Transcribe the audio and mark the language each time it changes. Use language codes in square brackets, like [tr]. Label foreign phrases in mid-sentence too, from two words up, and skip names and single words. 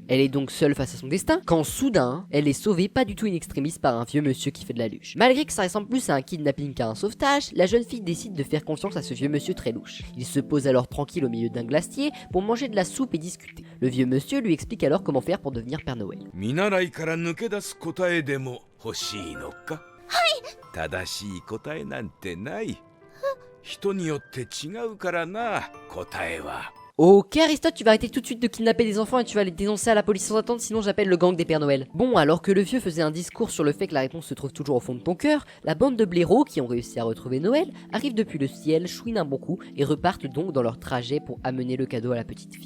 [fr] Elle est donc seule face à son destin. Quand soudain, elle est sauvée pas du tout in extremis par un vieux monsieur qui fait de la luche. Malgré que ça ressemble plus à un kidnapping qu'à un sauvetage, la jeune fille décide de faire confiance à ce vieux monsieur très louche. Il se pose alors tranquille au milieu d'un glacier pour manger de la soupe et discuter. Le vieux monsieur lui explique alors comment faire pour devenir Père Noël. [ja] 抜け出す答えでも欲しいのか？はい。正しい答えなんてない。人によって違うからな、答えは。 [fr] Ok Aristote, tu vas arrêter tout de suite de kidnapper des enfants et tu vas les dénoncer à la police sans attendre, sinon j'appelle le gang des Pères Noël. Bon, alors que le vieux faisait un discours sur le fait que la réponse se trouve toujours au fond de ton cœur, la bande de blaireaux qui ont réussi à retrouver Noël arrive depuis le ciel, chouinent un bon coup et repartent donc dans leur trajet pour amener le cadeau à la petite fille.